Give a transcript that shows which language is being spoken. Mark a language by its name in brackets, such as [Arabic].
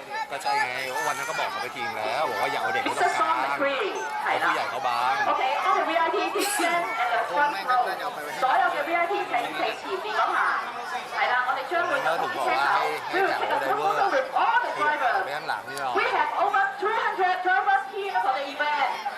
[Thai] ก็ใช่ไงวันนั้นก็บอกเขาไปทีมแล้วบอกว่าอย่าเอาเด็กเข้าตรงกลางเอาผู้ใหญ่เข้าบ้าง [English] OK， all the VIP please stand at the front row。 [Cantonese] 所有嘅 VIP 請企前面嗰排。係啦，我哋將會有啲車手 ， [English] we will take a photo with all the drivers。 We have over 300 drivers here for the event。